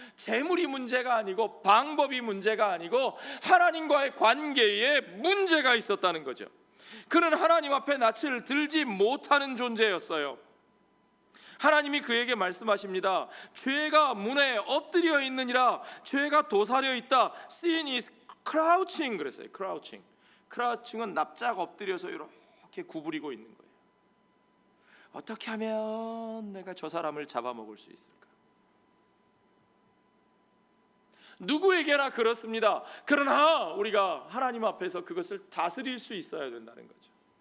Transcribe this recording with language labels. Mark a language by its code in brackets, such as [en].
[ko] 제물이 문제가 아니고 방법이 문제가 아니고 하나님과의 관계에 문제가 있었다는 거죠. 그는 하나님 앞에 낯을 들지 못하는 존재였어요. 하나님이 그에게 말씀하십니다. 죄가 문에 엎드려 있느니라. 죄가 도사려 있다. [en] Sin is crouching [ko] 그랬어요. 크라우칭은 납작 엎드려서 이렇게 구부리고 있는 거예요. 어떻게 하면 내가 저 사람을 잡아먹을 수 있을까? 누구에게나 그렇습니다. 그러나 우리가 하나님 앞에서 그것을 다스릴 수 있어야 된다는 거죠.